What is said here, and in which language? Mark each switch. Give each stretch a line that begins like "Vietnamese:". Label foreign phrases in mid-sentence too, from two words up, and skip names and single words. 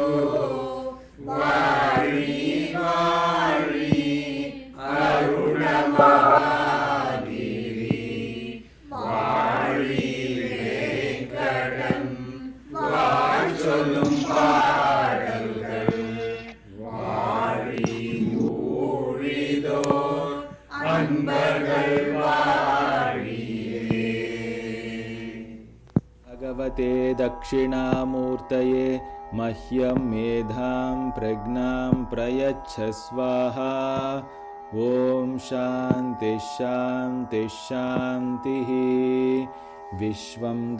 Tamil: வாழி வாழி அருண மகாகிரி வாழி வேங்கடன் வாழ் சொல்லும் பாடல்கள் வாழி ஊழிதோர் அன்பர்கள் வாழியே
Sanskrit: भगवते दक्षिणामूर्तये मह्यं मेधां प्रज्ञां प्रयच्छ स्वाहा ॐ शान्तिः शान्तिः शान्तिः विश्वं